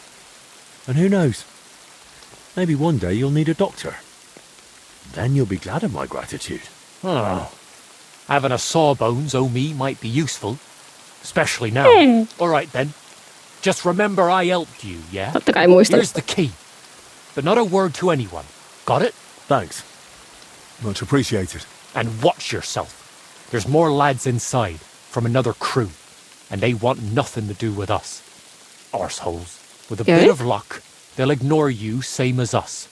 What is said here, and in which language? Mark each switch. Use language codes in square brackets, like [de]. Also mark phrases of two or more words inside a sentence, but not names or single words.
[en] And who knows? Maybe one day you'll need a doctor. Then you'll be glad of my gratitude. Oh. Having a sawbones o' me might be useful. Especially now. All right then. Just remember I helped you, yeah? [fi] Totta kai muistan. [en] Here's the key. But not a word to anyone. Got it? Thanks. Much appreciated. And watch yourself. There's more lads inside from another crew. And they want nothing to do with us. Arseholes. With a bit of luck, they'll ignore you same as us.